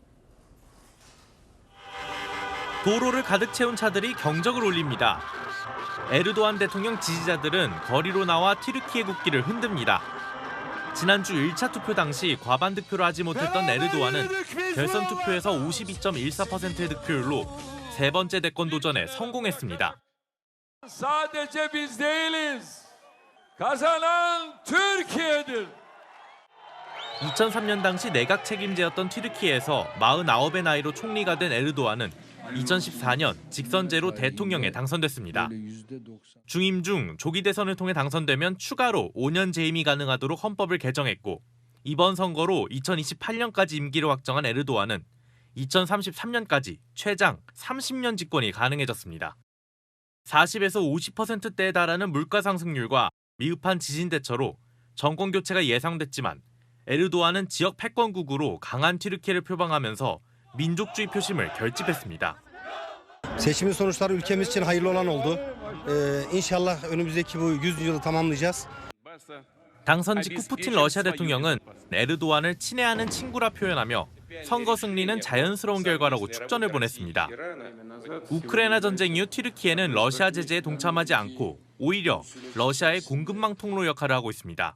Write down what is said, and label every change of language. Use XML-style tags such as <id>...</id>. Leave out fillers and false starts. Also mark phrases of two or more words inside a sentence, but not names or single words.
<ko>도로를 가득 채운 차들이 경적을 울립니다. 에르도안 대통령 지지자들은 거리로 나와 튀르키예 국기를 흔듭니다. 지난주 1차 투표 당시 과반 득표를 하지 못했던 에르도안은 결선 투표에서 52.14%의 득표율로 세 번째 대권 도전에 성공했습니다.</ko> <tr>Sadece biz değiliz. Kazanan Türkiye'dir.</tr> <ko>2003년 당시 내각 책임제였던 튀르키예에서 49의 나이로 총리가 된 에르도안은 2014년 직선제로 대통령에 당선됐습니다. 중임 중 조기 대선을 통해 당선되면 추가로 5년 재임이 가능하도록 헌법을 개정했고 이번 선거로 2028년까지 임기를 확정한 에르도안은 2033년까지 최장 30년 집권이 가능해졌습니다. 40에서 50%대에 달하는 물가 상승률과 미흡한 지진 대처로 정권 교체가 예상됐지만 에르도안은 지역 패권국으로 강한 튀르키예를 표방하면서 민족주의 표심을 결집했습니다.</ko> <tr>Seçimin sonuçları ülkemiz için hayırlı olan oldu. İnşallah önümüzdeki bu 100. yılı tamamlayacağız.</tr> <ko>당선 직후 푸틴 러시아 대통령은 에르도안을 친애하는 친구라 표현하며 선거 승리는 자연스러운 결과라고 축전을 보냈습니다. 우크라이나 전쟁 이후 튀르키예는 러시아 제재에 동참하지 않고 오히려 러시아의 공급망 통로 역할을 하고 있습니다.</ko>